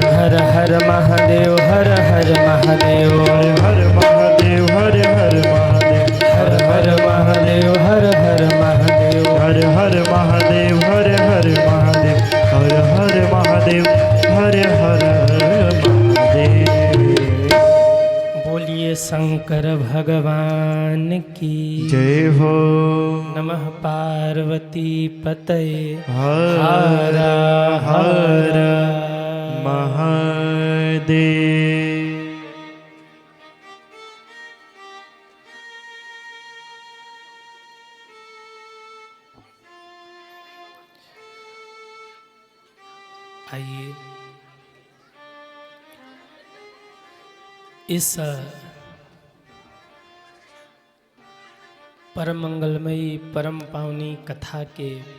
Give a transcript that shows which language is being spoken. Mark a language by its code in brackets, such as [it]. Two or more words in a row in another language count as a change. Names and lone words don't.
[hi] हर हर महादेव हर हर महादेव हर हर महादेव हर हर महादेव हर हर महादेव हर हर महादेव हर हर महादेव हर हर महादेव हर हर महादेव हर हर महादेव बोलिए शंकर भगवान की जय हो [sa] नमः पार्वती पतये [hi] हर हर महादेव आइए इस परम मंगलमयी परम पावनी कथा के